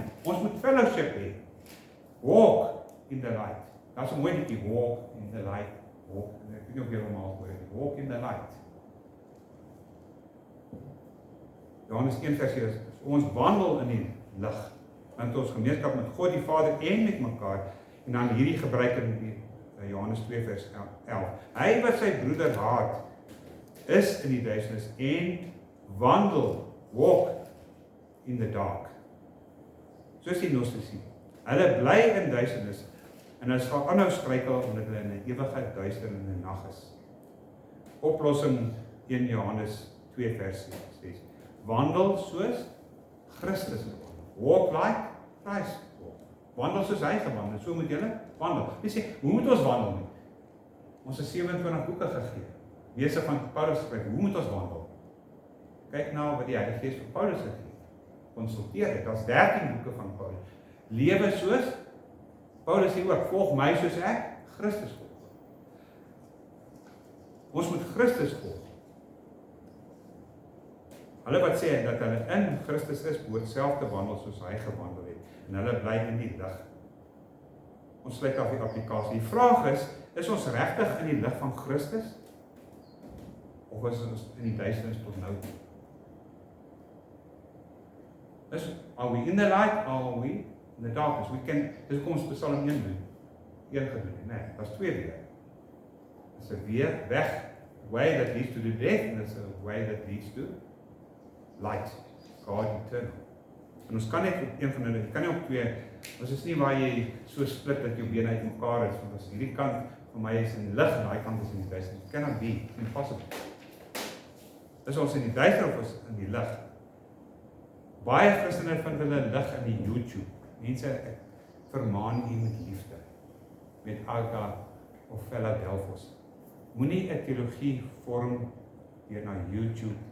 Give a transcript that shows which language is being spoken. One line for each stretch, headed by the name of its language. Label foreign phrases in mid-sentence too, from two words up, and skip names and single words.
Afrikaans: Ons moet fellowship hê.
English: Walk in the light.
Afrikaans: Dat is 'n mooi liedjie,
English: walk in the light. Walk,
Afrikaans: ek weet nie of jy hom al hoor nie.
English: Walk in the light.
Afrikaans: Johannes 1 vers 6, ons wandel in die lig, dan het ons gemeenskap met God die Vader en met mekaar, en dan hierdie gebruik in Johannes 2 vers 11. Hy wat sy broeder haat, is in die duisternis en wandel,
English: walk in the dark.
Afrikaans: Soos die Gnostici. Hulle bly in duisternis, en hulle sal aanhou struikel omdat hulle in 'n ewige duisterende nag is. Oplossing 1 Johannes 2 vers 6. Wandel soos Christus wandel.
English: Walk like Christ walk.
Afrikaans: Wandel soos hy gewandel, so moet julle wandel. Jy sê, hoe moet ons wandel nie? Ons is 27 boeke gegee. Wese van Paulus skryf, hoe moet ons wandel? Kyk nou wat die Heilige Gees vir Paulus gegee. Konsulteer dit, daar's 13 boeke van Paulus. Lewe soos Paulus sê ook, volg my soos ek Christus volg. Ons moet Christus volg. Hulle wat sê dat hulle in Christus is, behoort self te wandel soos hy gewandel het. En hulle bly in die lig. Ons sluit af die applikasie. Die vraag is ons regtig in die lig van Christus? Of is ons in die duisternis tot nou toe?
English: Are we in the light, or are we in the darkness?
Afrikaans: Dis kom ons Psalm 1 doen. 1 gedoen, nee, daar's 2 weer. Dis 'n weer weg,
English: way that leads to the death, and there's a way that leads to light, God eternal.
Afrikaans: En ons kan net op een van hulle, jy kan nie op 2, ons is nie waar jy so split dat jou bene uit mekaar is, want as hierdie kant van my is in lig, en daai kant is in die duisternis.
English: It cannot be, impossible.
Afrikaans: Is ons in die duisternis of ons in die lig? Baie Christene vind hulle lig in die YouTube. Mense, ek vermaan u met liefde, met Alta of Philadelphos. Moenie 'n teologie vorm deur na YouTube.